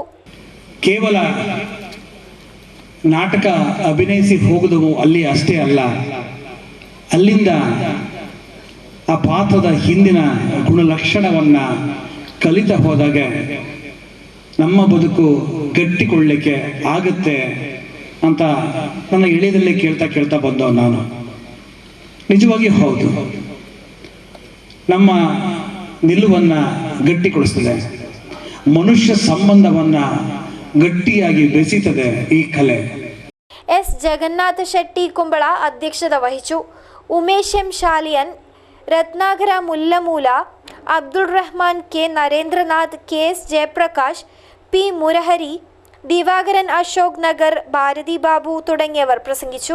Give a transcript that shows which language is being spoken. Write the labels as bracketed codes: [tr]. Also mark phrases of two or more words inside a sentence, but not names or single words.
[kn] ಕೇವಲ ನಾಟಕ ಅಭಿನಯಿಸಿ ಹೋಗುವುದು ಅಲ್ಲಿ ಅಷ್ಟೇ ಅಲ್ಲ, ಅಲ್ಲಿಂದ ಆ ಪಾತ್ರದ ಹಿಂದಿನ ಗುಣಲಕ್ಷಣವನ್ನ ಕಲಿತ ಹೋದಾಗ ನಮ್ಮ ಬದುಕು ಗಟ್ಟಿಕೊಳ್ಳಲಿಕ್ಕೆ ಆಗುತ್ತೆ ಅಂತ ನನ್ನ ಎಳೆಯದಲ್ಲೇ ಕೇಳ್ತಾ ಬಂದವ ನಾನು. ನಿಜವಾಗಿ ಹೌದು, ನಮ್ಮ ನಿಲುವನ್ನ ಗಟ್ಟಿಗೊಳಿಸ್ತದೆ, ಮನುಷ್ಯ ಸಂಬಂಧವನ್ನ ಗಟ್ಟಿಯಾಗಿ ಬೆಸೆಯುತ್ತದೆ ಈ ಕಲೆ. [ml] S ജഗന്നാഥ ഷെട്ടി കുമ്പള അധ്യക്ഷത വഹിച്ചു. ഉമേഷ് M ശാലിയൻ, രത്നാകര മുല്ലമൂല, അബ്ദുൾ റഹ്മാൻ, K നരേന്ദ്രനാഥ്, KS ജയപ്രകാശ്, P മുരഹരി, ദിവാകരൻ അശോക് നഗർ, ഭാരതി ബാബു തുടങ്ങിയവർ പ്രസംഗിച്ചു.